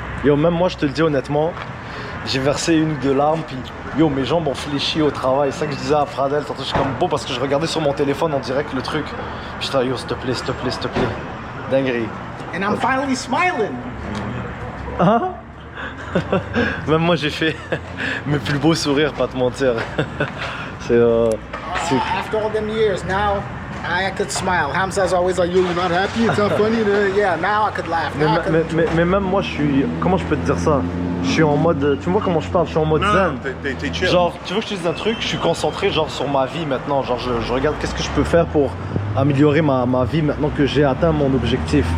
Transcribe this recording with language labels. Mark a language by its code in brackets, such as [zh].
[fr] Yo, même moi, je te le dis honnêtement, j'ai versé une ou deux larmes, puis yo, mes jambes ont fléchi au travail. C'est ça que je disais à Fradel, tantôt, je suis comme beau parce que je regardais sur mon téléphone en direct le truc. Puis j'étais, yo, s'il te plaît. Dinguerie. [en] And I'm finally smiling. [fr] Hein? Même moi, j'ai fait mes plus beaux sourires, pas te mentir. [en] After all them years, now I could smile. Hamza's always like, yo, you're not happy, it's not funny. Yeah, now I could laugh. [fr] Mais même moi, je suis... Comment je peux te dire ça? Je suis en mode... Tu me vois comment je parle? Je suis en mode zen. T'es chill. Genre, tu veux que je te dise un truc? Je suis concentré genre sur ma vie maintenant. Genre, je regarde qu'est-ce que je peux faire pour améliorer ma vie maintenant que j'ai atteint mon objectif.